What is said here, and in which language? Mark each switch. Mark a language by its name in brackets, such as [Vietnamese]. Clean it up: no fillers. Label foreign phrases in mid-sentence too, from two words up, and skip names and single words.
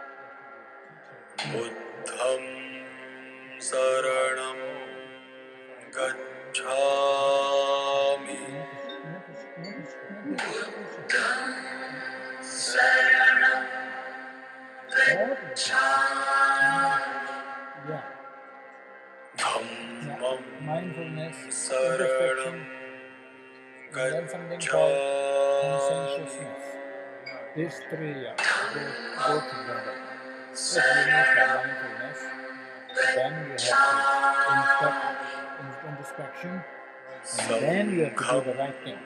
[Pali] Buddham saranam gacchami. Buddham saranam gacchami. [English] Yeah. [Pali] Dhammam [English] Mindfulness, [Pali] saranam [English] introspection, and then something called conscientiousness. These three go together. If you make the mindfulness, then you have to introspection, and then you have to do the right thing.